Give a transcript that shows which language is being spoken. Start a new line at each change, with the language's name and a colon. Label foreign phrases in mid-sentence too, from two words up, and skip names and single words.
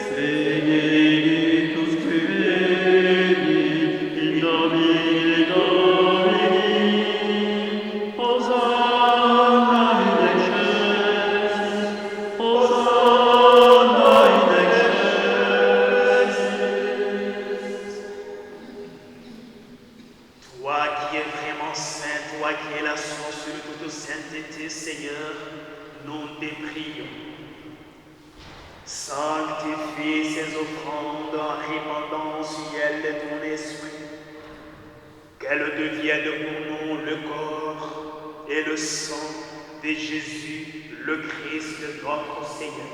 Latin: Benedictus qui veni in nomine Domini. Hosanna in excelsis, Hosanna in excelsis.
French: Toi qui es vraiment saint, toi qui es la source de toute sainteté, Seigneur, nous te prions. Sanctifie ces offrandes en répandant au ciel de ton esprit, qu'elles deviennent pour nous le corps et le sang de Jésus, le Christ, notre Seigneur.